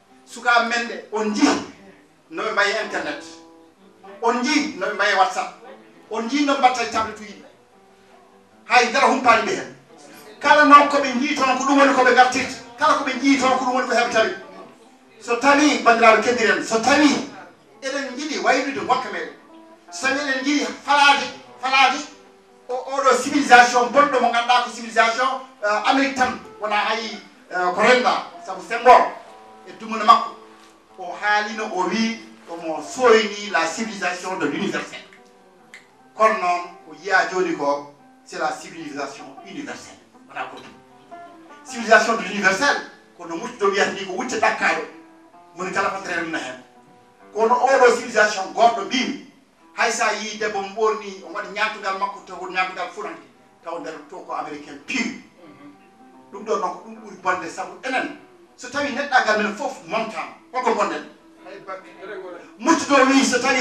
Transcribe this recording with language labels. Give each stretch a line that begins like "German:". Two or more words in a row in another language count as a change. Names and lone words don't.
Fula: suka mende on ji no be mbaye internet on ji no be mbaye WhatsApp on ji no batta tabletu yi hay dara humpani be hen kala non ko be ji ton ko dum woni ko be gartit kala ko be ji ton ko dum woni ko hebtali so tawi bandiraɓe keddiren so tawi eɗen jiiɗi waylude gokka meɗen so tawi eɗen jiiɗi falade oɗo civilisation bonɗo mo ganduɗa ko civilisation Amérique tan wona hay ko renda saabu Senghor e dumuna makko o haalino o wi omo soyni
French: la civilisation de l'universel
Fula: kono noon o yiya joni ko
French: c'est la civilisation universelle
Fula: wona ko
French: civilisation de l'universel
Fula: kono mutto wiyata ni ko wutte ɗakkaɗo moni kala fatere mum na hen kono oɗo civilisation goɗɗo mbimi hay sa yi debbo mo ɓorni o waɗi ñamtugal makko taw ñamtugal furanke taw nder to ko américain pur ɗum ɗo noon ko ɗum ɓuuri bonde saabu enen so tawi neɗɗagal men foof montama holko gonɗen muttuɗo wi so tawi